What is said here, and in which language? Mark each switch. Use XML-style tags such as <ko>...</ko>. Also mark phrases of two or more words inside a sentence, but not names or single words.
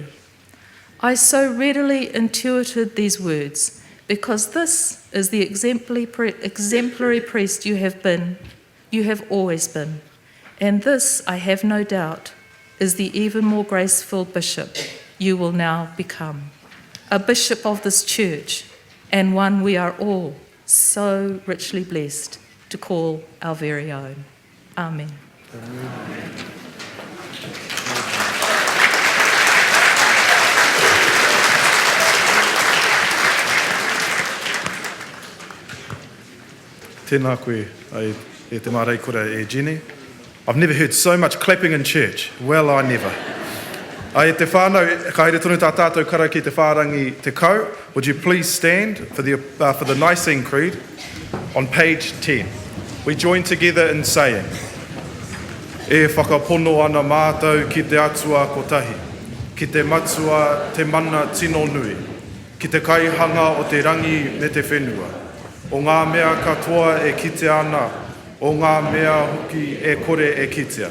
<en>I so readily intuited these words because this is the exemplary priest you have been, you have always been, and this, I have no doubt, is the even more graceful bishop you will now become, a bishop of this church, and one we are all so richly blessed to call our very own. Amen.</en> <mi>Tēnā koe, e te mārei kura e Jenny.</mi> <en>I've never heard so much clapping in church. Well, I never.</en> <mi>E te whānau, ka haere tonu tā tātou kara ki te whārangi te kau.</mi> <en>Would you please stand for the Nicene Creed on page 10. We join together in saying,</en> <mi>E whakapono ana mātou ki te atua kotahi, ki te matua te mana tino nui, ki te kaihanga o te rangi me te whenua. O ngā mea katoa e kite ana, o ngā mea hoki e kore e kitea.</mi>